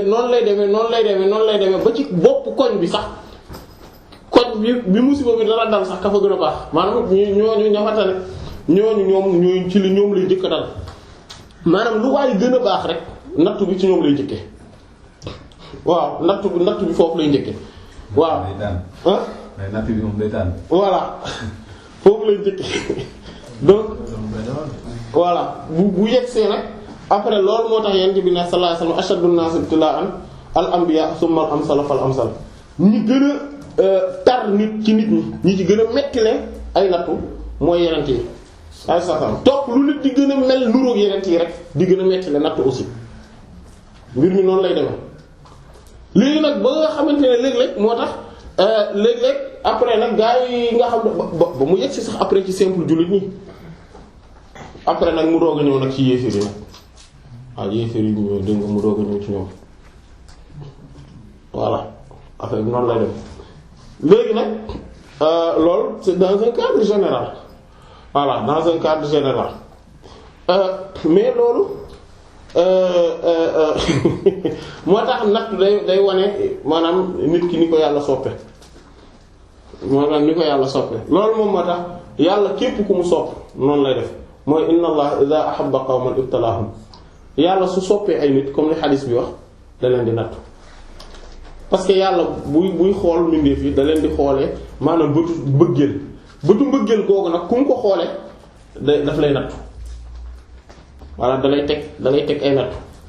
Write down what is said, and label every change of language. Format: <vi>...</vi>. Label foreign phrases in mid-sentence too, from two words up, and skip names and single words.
<wo>demee ba ci bopp koñ bi sax koñ bi musiba bi dara dal sax ka fa gën a baax maanaam ñooñu ñamatane ñooñu ci li ñoom lay jëkk dal maanaam lu waaye gën a baax rek nattu bi ci ñoom lay jëkke waaw nattu bi foofu lay njëkke waaw nattu bi moom day tànn voilà foofu lay njëkke</wo> <fr>donc voilà</fr> <wo>bu yegsee nag après loolu moo tax yent bi ne</wo> <ar>صلى الله عليه وسلم أشد الناس ابتلاء الأنبياء ثم الأمثل فالأمثل</ar> <wo>ñi gën a tar nit ci nit ñi ci gën a mettile ay nattu mooy yenent yi ay sasam topp lu nit di gën a mel nuroog yenent yi rek di gën a mettile nattu aussi mbir mi noonu lay demee léegi nag ba nga xamante ne léeg-léeg moo tax léeg-léeg après nag gaa yi nga xam ne ba mu yegg si sax après ci simple jullit ñi après nag mu doog a ñëw nag ci yéeféer yi nag waaw yéeféer yi ñëw dégg nga mu doog a ñëw ci ñoom voilà affaire bi noonu lay dem léegi nag loolu</wo> <fr>c'est dans un cadre général voilà dans un cadre général mais</fr> <wo>loolu moo tax nag day wane maanaam nit ki ni ko yàlla soppe maanaam ni ko yàlla soppe loolu moom moo tax yàlla képp ku mu sopp noonu lay def mooy</wo> <ar>إن الله إذا أحب قوما ابتلاهم</ar> <wo>yàlla su soppee ay nit comme li xadis bi wax da leen di nattu</wo> <fr>parce que</fr> <wo>yàlla buy xool mbindeef yi da leen di xoolee maanaam bëtu mbëggeel googu nag ku mu ko xoolee daf lay nattu voilà da lay teg ay nattu</wo>